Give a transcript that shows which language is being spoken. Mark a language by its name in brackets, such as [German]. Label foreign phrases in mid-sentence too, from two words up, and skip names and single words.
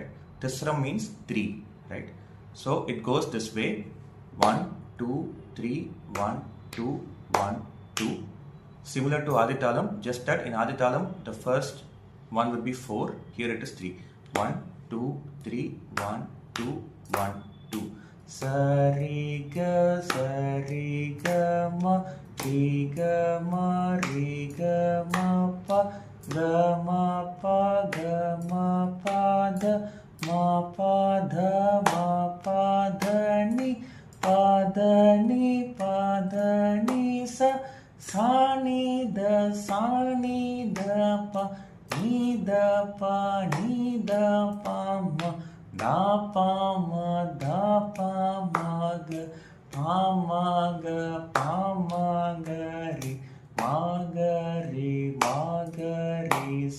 [English] Tisra means 3. Right? So it goes this way: 1, 2, 3, 1, 2, 1, 2. Similar to Aditalam, just that in Aditalam the first one would be 4. Here it is 3. 1, 2, 3, 1, 2, 1, 2. Sariga, sariga, ma, riga, ma, riga, ma, pa, ga, ma, pa, ga, ma, pa, da, ma, pa, da, ma, pa, da, ni, pa, da, ni, pa, da, ni, sa, ni, da, pa, ni, da, pa, ma, da, pa, ma, ga, pa, ma, ga, ri, ma, ga, ri.